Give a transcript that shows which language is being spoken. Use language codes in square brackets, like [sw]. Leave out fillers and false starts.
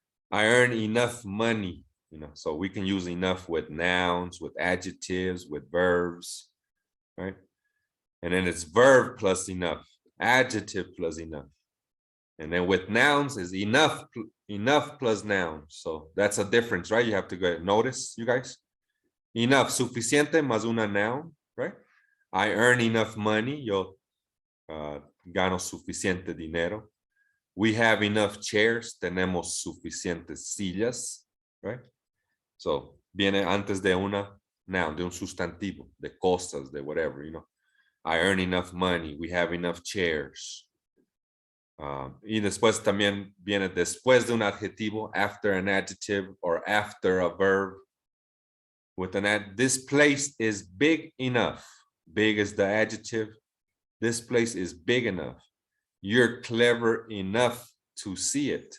[en] I earn enough money, you know, so we can use enough with nouns, with adjectives, with verbs, right? And then it's verb plus enough, adjective plus enough. And then with nouns is enough plus noun. So that's a difference, right? You have to go notice, you guys. [es] Enough, suficiente más una noun, right? [en] I earn enough money, [es] yo gano suficiente dinero. [en] We have enough chairs, [es] tenemos suficientes sillas, [en] right? [es] So viene antes de una noun, de un sustantivo, de cosas, de [en] whatever, you know. I earn enough money, we have enough chairs. [es] Y después también viene después de un adjetivo, [en] after an adjective or after a verb. With an this place is big enough. Big is the adjective. This place is big enough. You're clever enough to see it.